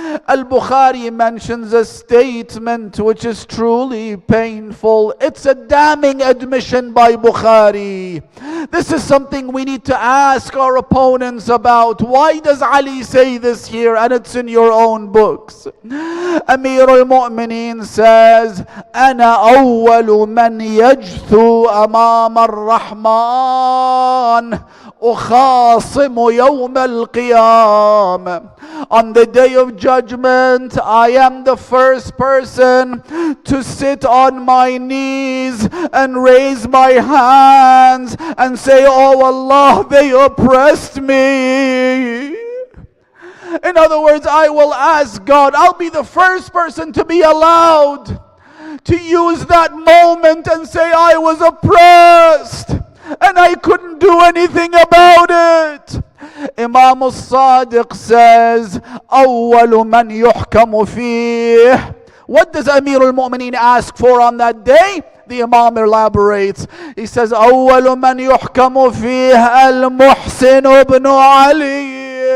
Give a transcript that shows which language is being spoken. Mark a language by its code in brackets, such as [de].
[en] Al-Bukhari mentions a statement which is truly painful. It's a damning admission by Bukhari. This is something we need to ask our opponents about. Why does Ali say this here and it's in your own books? Amir al-Mu'mineen says, [ar] أنا أول من يجثو أمام الرحمن أخاصم يوم القيامة. [en] On the day of judgment, I am the first person to sit on my knees and raise my hands and say, "Oh Allah, they oppressed me." In other words, I will ask God, I'll be the first person to be allowed to use that moment and say, I was oppressed and I couldn't do anything about it. Imam al-Sadiq says, [ar] أول من يحكم فيه. [en] What does Amir al-Mu'mineen ask for on that day? The Imam elaborates. He says, [ar] أول من يحكم فيه المحسن ابن علي.